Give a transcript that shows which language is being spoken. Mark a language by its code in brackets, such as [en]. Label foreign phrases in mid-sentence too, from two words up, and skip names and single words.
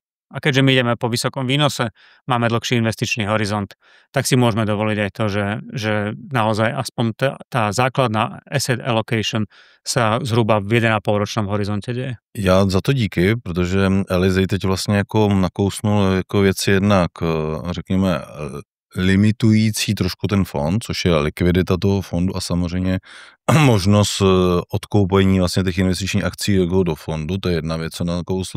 [sk] A keďže my ideme po vysokom výnose, máme dlhší investičný horizont, tak si môžeme dovoliť aj to, že naozaj aspoň tá základná [en] asset allocation [sk] sa zhruba v 1,5 ročnom horizonte děje. [cs] Já za to díky, protože Elizej teď vlastně jako nakousnul jako věci jednak, řekněme, limitující trošku ten fond, což je likvidita toho fondu a samozřejmě možnost odkoupení vlastně těch investičních akcí do fondu, to je jedna věc, co nakousl.